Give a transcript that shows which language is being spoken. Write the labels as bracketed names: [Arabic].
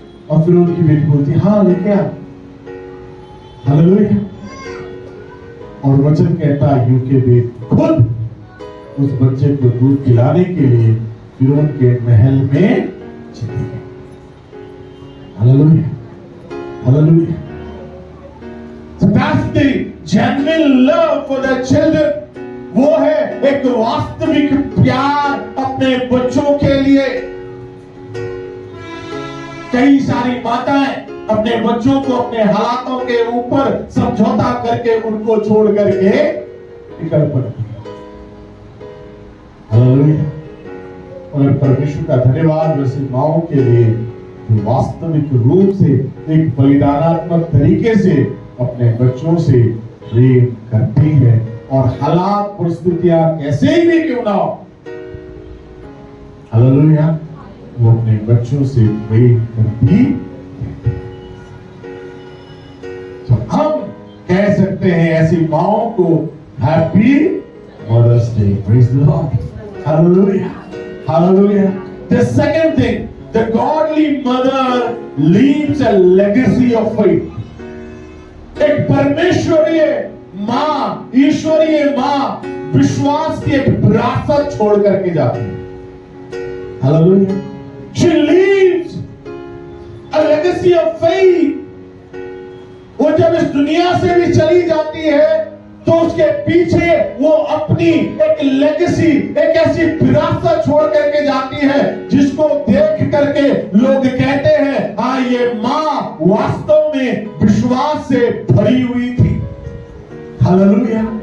[Hindi] और फिर उनकी बेटी बोलती, हाँ लेके आ। हालेलुया। और वचन कहता है यूके बेट खुद उस बच्चे को दूध पिलाने के लिए फिरौन के महल में चली गई। Hallelujah, hallelujah. [English] That's the genuine love for the children. [Hindi] वो है एक वास्तविक प्यार अपने बच्चों के लिए। कई सारी माताएं अपने बच्चों को अपने हालातों के ऊपर समझौता करके उनको छोड़ करके निकल पड़ती है। हालेलुया। और परमेश्वर का धन्यवाद वैसे माओं के लिए जो वास्तविक रूप से एक बलिदानात्मक तरीके से अपने बच्चों से प्रेम करती है, और हालात परिस्थितियां कैसे ही भी क्यों ना हो, हालेलुया, वो अपने बच्चों से प्रेम करती है। तो हम कह सकते हैं ऐसी माओं को [English] Happy Mother's Day. Praise the Lord. [Hindi] Hallelujah, hallelujah. [English] The second thing, the godly mother leaves a legacy of faith. [Hindi] एक परमेश्वरीय माँ, ईश्वरीय माँ विश्वास की एक विरासत छोड़ करके जाती है। Hallelujah. [English] She leaves a legacy of faith. [Hindi] वो जब इस दुनिया से भी चली जाती है तो उसके पीछे वो अपनी एक लेगेसी, एक ऐसी विरासत छोड़ करके जाती है जिसको देख करके लोग कहते हैं हाँ ये माँ वास्तव में विश्वास से भरी हुई थी। हालेलुया।